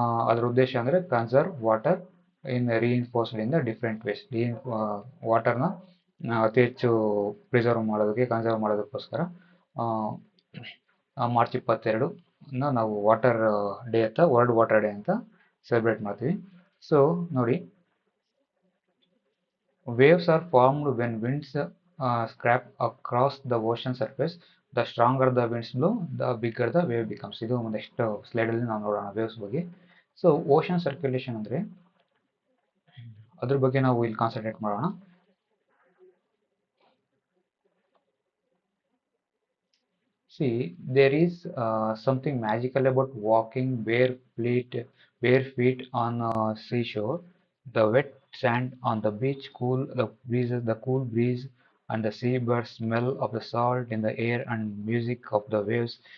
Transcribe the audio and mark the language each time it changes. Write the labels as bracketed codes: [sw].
[kn] ಅದರ ಉದ್ದೇಶ ಅಂದರೆ [en] Conserve water in reinforced in the different ways. [kn] ವಾಟರ್ನ ಅತಿ ಹೆಚ್ಚು ಪ್ರಿಸರ್ವ್ ಮಾಡೋದಕ್ಕೆ, ಕನ್ಸರ್ವ್ ಮಾಡೋದಕ್ಕೋಸ್ಕರ ಮಾರ್ಚ್ 22ನ ನಾವು ವಾಟರ್ ಡೇ ಅಂತ, ವರ್ಲ್ಡ್ ವಾಟರ್ ಡೇ ಅಂತ ಸೆಲೆಬ್ರೇಟ್ ಮಾಡ್ತೀವಿ. ಸೊ ನೋಡಿ, [en] waves are formed when winds scrape across the ocean surface. The stronger the winds blow, the bigger the wave becomes. [kn] ಇದು ನೆಕ್ಸ್ಟ್ ಸ್ಲೈಡಲ್ಲಿ ನಾವು ನೋಡೋಣ ವೇವ್ಸ್ ಬಗ್ಗೆ. ಸೊ ಓಷನ್ ಸರ್ಕ್ಯುಲೇಷನ್ ಅಂದರೆ ಅದ್ರ ಬಗ್ಗೆ ನಾವು ಇಲ್ಲಿ ಕಾನ್ಸಂಟ್ರೇಟ್ ಮಾಡೋಣ. [en] There is something magical about walking bare feet on a seashore. The wet sand on the beach, the cool breeze, and the seabirds' smell of the salt in the air and music of the waves.